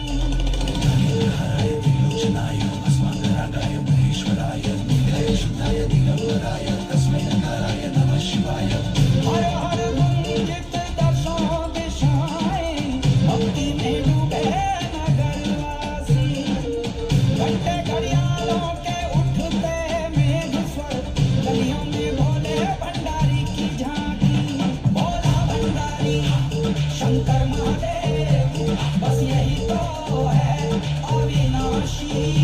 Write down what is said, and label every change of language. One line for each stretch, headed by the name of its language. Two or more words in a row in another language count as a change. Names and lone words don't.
Sanskrit: हराय त्रिलोचनाय भस्मांगरागाय महेश्वराय नित्याय शुद्धाय दिगंबराय तस्मै नकाराय नमः शिवाय।
Hindi: हर हर गुंजित दशों दिशाएं, भक्ति में डूबे नगरवासी। घंटे घड़ियालों के उठते मेघ स्वर, गलियों में भोले भंडारी की झांकी। भोला भंडारी शंकर महादेव, बस यही तो है अविनाशी।